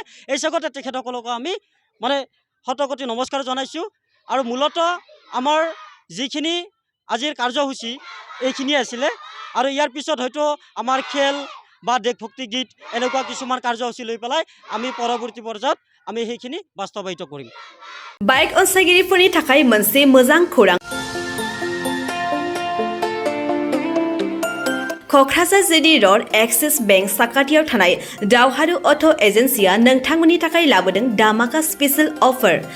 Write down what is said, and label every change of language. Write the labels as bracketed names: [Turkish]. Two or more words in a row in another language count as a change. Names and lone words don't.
[Assamese] এই চাগতে তেখেতসকলকো আমি মানে শতকোটি নমস্কাৰ জনাইছোঁ। আৰু মূলতঃ আমাৰ যিখিনি আজিৰ কাৰ্যসূচী এইখিনিয়ে আছিলে। আৰু ইয়াৰ পিছত হয়তো আমাৰ খেল বা দেশভক্তি গীত এনেকুৱা কিছুমান কাৰ্যসূচী লৈ পেলাই আমি পৰৱৰ্তী পৰ্যায়ত আমি সেইখিনি বাস্তৱায়িত কৰিম। [Bodo] बाइक अनसायगिरिफोरनि थाखाय मोनसे मोजां खौरां। क'क्राझार जिडी र'ड एक्सिस बेंक साखाथियाव थानाय दावहारु अट' एजेन्सिया नोंथांमोननि थाखाय लाबोदों दामाका [English] special offer.